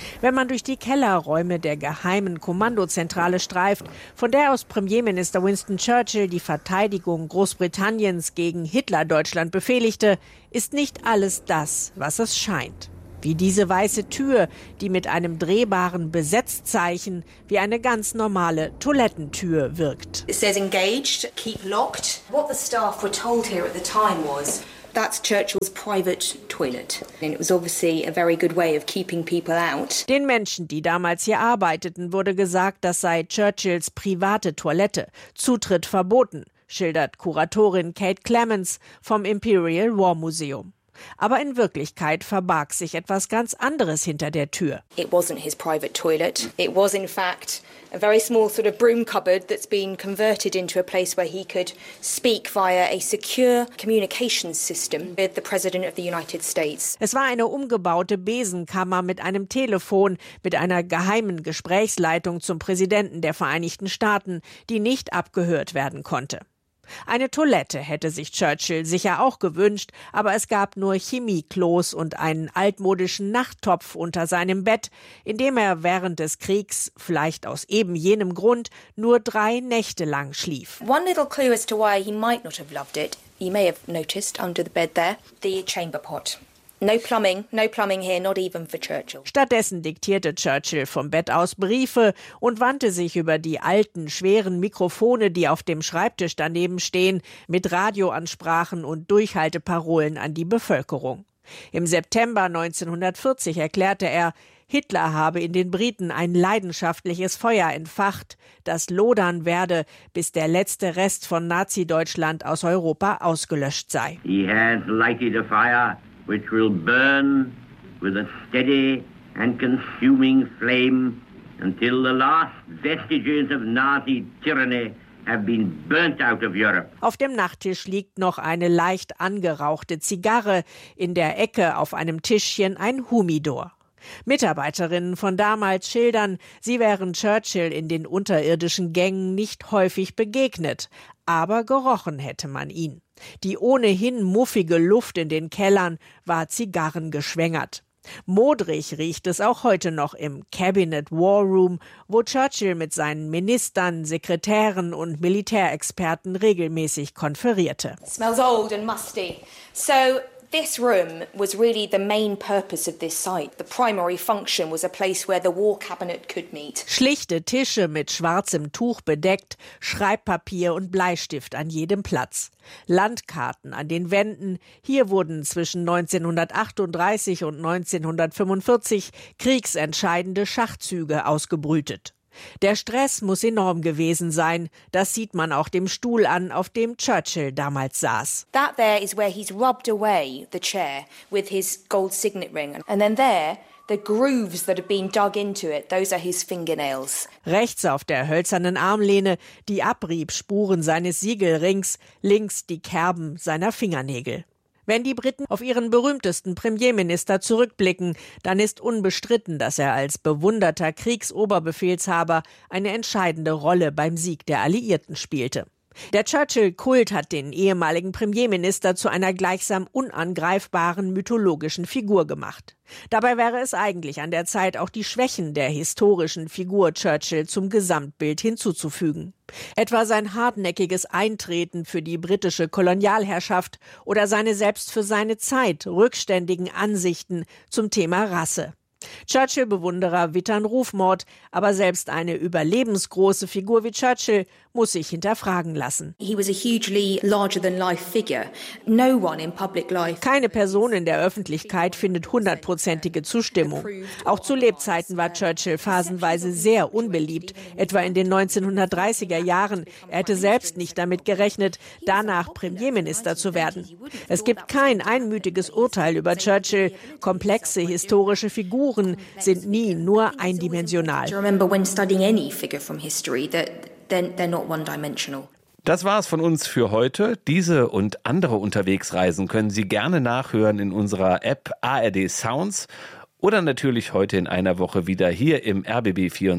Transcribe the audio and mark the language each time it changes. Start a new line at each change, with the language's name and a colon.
German: Wenn man durch die Kellerräume der geheimen Kommandozentrale streift, von der aus Premierminister Winston Churchill die Verteidigung Großbritanniens gegen Hitler-Deutschland befehligte, ist nicht alles das, was es scheint. Wie diese weiße Tür, die mit einem drehbaren Besetzzeichen wie eine ganz normale Toilettentür wirkt.
English: It says engaged, keep locked. What the staff were told here at the time was, that's Churchill's private toilet. And it was obviously a very good way of keeping people out.
German: Den Menschen, die damals hier arbeiteten, wurde gesagt, das sei Churchills private Toilette. Zutritt verboten, schildert Kuratorin Kate Clemens vom Imperial War Museum. Aber in Wirklichkeit verbarg sich etwas ganz anderes hinter der Tür.
English: It wasn't his private toilet. It was in fact a very small sort of broom cupboard that's been converted into a place where he could speak via a secure communications system with the President of the United States.
German: Es war eine umgebaute Besenkammer mit einem Telefon, mit einer geheimen Gesprächsleitung zum Präsidenten der Vereinigten Staaten, die nicht abgehört werden konnte. Eine Toilette hätte sich Churchill sicher auch gewünscht, aber es gab nur Chemieklos und einen altmodischen Nachttopf unter seinem Bett, in dem er während des Kriegs, vielleicht aus eben jenem Grund, nur 3 Nächte lang schlief.
English: One little clue as to why he might not have loved it. You may have noticed under the bed there, the chamber pot. No plumbing here, not even for Churchill.
German: Stattdessen diktierte Churchill vom Bett aus Briefe und wandte sich über die alten, schweren Mikrofone, die auf dem Schreibtisch daneben stehen, mit Radioansprachen und Durchhalteparolen an die Bevölkerung. Im September 1940 erklärte er, Hitler habe in den Briten ein leidenschaftliches Feuer entfacht, das lodern werde, bis der letzte Rest von Nazi-Deutschland aus Europa ausgelöscht sei.
English: He had lighted a fire, which will burn with a steady and consuming flame until the last vestiges of Nazi tyranny have been burnt out of Europe.
German: Auf dem Nachttisch liegt noch eine leicht angerauchte Zigarre, in der Ecke auf einem Tischchen ein Humidor. Mitarbeiterinnen von damals schildern, sie wären Churchill in den unterirdischen Gängen nicht häufig begegnet, aber gerochen hätte man ihn. Die ohnehin muffige Luft in den Kellern war zigarrengeschwängert. Modrig riecht es auch heute noch im Cabinet War Room, wo Churchill mit seinen Ministern, Sekretären und Militärexperten regelmäßig konferierte.
English: It smells old and musty. So this room was really the main purpose of this site. The primary function was a place where the war cabinet could meet.
German: Schlichte Tische mit schwarzem Tuch bedeckt, Schreibpapier und Bleistift an jedem Platz. Landkarten an den Wänden. Hier wurden zwischen 1938 und 1945 kriegsentscheidende Schachzüge ausgebrütet. Der Stress muss enorm gewesen sein. Das sieht man auch dem Stuhl an, auf dem Churchill damals saß.
English: That there is where he's rubbed away the chair with his gold signet ring. And then there, the grooves that have been dug into it, those are his fingernails.
German: Rechts auf der hölzernen Armlehne die Abriebspuren seines Siegelrings, links die Kerben seiner Fingernägel. Wenn die Briten auf ihren berühmtesten Premierminister zurückblicken, dann ist unbestritten, dass er als bewunderter Kriegsoberbefehlshaber eine entscheidende Rolle beim Sieg der Alliierten spielte. Der Churchill-Kult hat den ehemaligen Premierminister zu einer gleichsam unangreifbaren mythologischen Figur gemacht. Dabei wäre es eigentlich an der Zeit, auch die Schwächen der historischen Figur Churchill zum Gesamtbild hinzuzufügen. Etwa sein hartnäckiges Eintreten für die britische Kolonialherrschaft oder seine selbst für seine Zeit rückständigen Ansichten zum Thema Rasse. Churchill-Bewunderer wittern Rufmord, aber selbst eine überlebensgroße Figur wie Churchill muss sich hinterfragen lassen.
English: He was a hugely larger than life figure. No one in public life.
German: Keine Person in der Öffentlichkeit findet hundertprozentige Zustimmung. Auch zu Lebzeiten war Churchill phasenweise sehr unbeliebt, etwa in den 1930er Jahren. Er hätte selbst nicht damit gerechnet, danach Premierminister zu werden. Es gibt kein einmütiges Urteil über Churchill. Komplexe historische Figuren sind nie nur eindimensional.
English: I remember when studying any figure from history that they're not one-dimensional.
German: Das war's von uns für heute. Diese und andere Unterwegsreisen können Sie gerne nachhören in unserer App ARD Sounds oder natürlich heute in einer Woche wieder hier im RBB 24 Inforadio. Ich heiße Marc Diening und würde mich freuen, wenn wir wieder gemeinsam